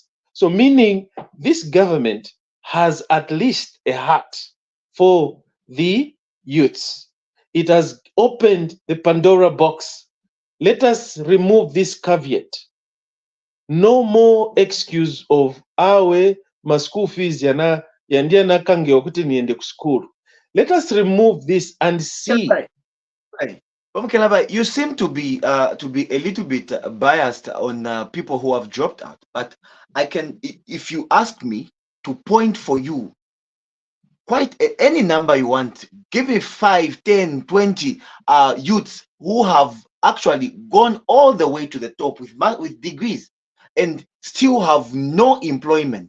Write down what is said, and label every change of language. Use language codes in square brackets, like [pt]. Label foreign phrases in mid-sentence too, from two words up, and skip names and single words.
[en] So meaning this government has at least a heart for the youths. It has opened the Pandora box. Let us remove this caveat. No more excuse of awe my school fees [bem] yandia nakange okuti niende ku school. [en] Let us remove this and see. Right. Mukelabai, you seem to be a little bit biased on people who have dropped out, but I can, if you ask me to point for you any number you want, give me 5, 10, 20 youths who have actually gone all the way to the top with degrees and still have no employment.